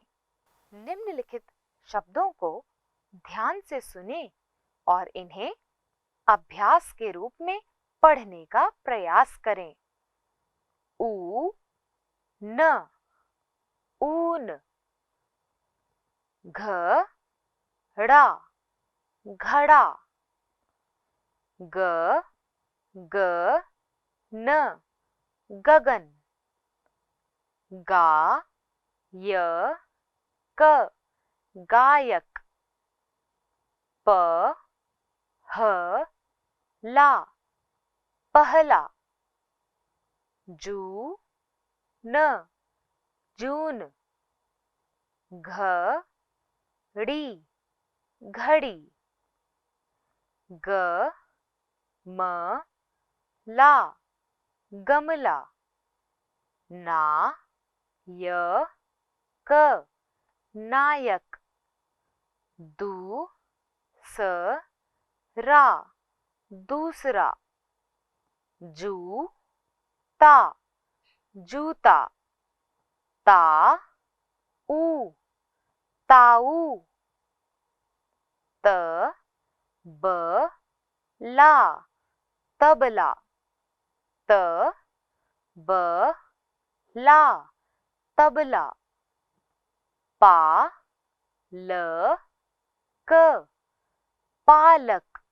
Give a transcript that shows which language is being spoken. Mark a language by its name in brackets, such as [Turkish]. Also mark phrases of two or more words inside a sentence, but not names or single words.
[Hindi] निम्नलिखित शब्दों को ध्यान से सुनें और इन्हें अभ्यास के रूप में पढ़ने का प्रयास करें। ऊ न ऊन। घड़ा घड़ा। ग ग न गगन। गा य क गायक। प ह ला पहला। जू न जून। घड़ी घड़ी। ग म ला गमला। ना य क नायक। दू स रा दूसरा। जू ता जूता। ता ऊ ताऊ। त ब ला तबला। त ब ला तबला। पा ल क पालक।